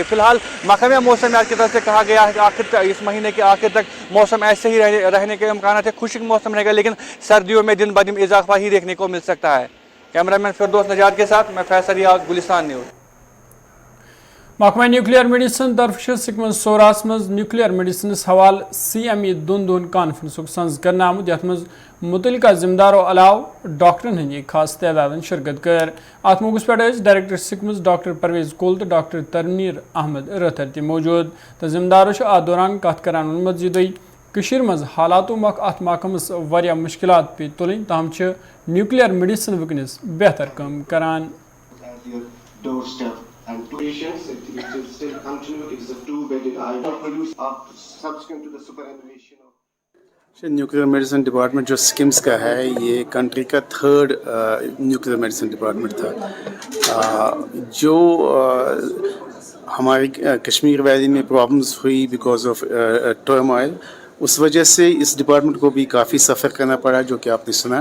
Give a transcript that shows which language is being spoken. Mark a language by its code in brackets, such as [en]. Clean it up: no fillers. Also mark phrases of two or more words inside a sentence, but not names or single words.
[ur] فی الحال محکمہ موسمیات کی طرف سے کہا گیا ہے کہ آخر تک اس مہینے کے آخر تک موسم ایسے ہی رہنے کے امکانات ہے. خشک موسم رہے گا، لیکن سردیوں میں دن بدن اضافہ ہی دیکھنے کو مل سکتا ہے. کیمرامین فردوس نجار کے ساتھ میں فیصل ریاض، گلستان نیوز. [ks] محکمہ [en] nuclear medicine [ks] طرف سکمز سوراس مز [en] nuclear medicines [ks] حوالہ CME دون کانفرنس سنز کرنے آمت، یتھ مز متعلقہ ذمہ دارو علاوہ ڈاکٹرن ہند خاص تعداد شرکت کر. ات موقع پہ ڈائریکٹر سکمز ڈاکٹر پرویز کول تو ڈاکٹر تنویر احمد رتھر تہ موجود. تو ذمہ دارو ات دوران کت کران وونمت زِ مز حالاتو مک ات محکمس واریاہ مشکلات پی تلن، تاہم [en] nuclear medicine [ks] ونکس بہتر کام کران. [en] And patients, it will still continue. It's a 2-bedded ICU produce subsequent to the superannuation of nuclear medicine department [ur] جو سکمز کا ہے یہ کنٹری کا 3rd [en] nuclear medicine department [ur] تھا. جو ہماری کشمیر ویلی میں پرابلمس ہوئی [en] because of turmoil, [ur] اس وجہ سے اس ڈپارٹمنٹ کو بھی کافی سفر کرنا پڑا، جو کہ آپ نے سنا.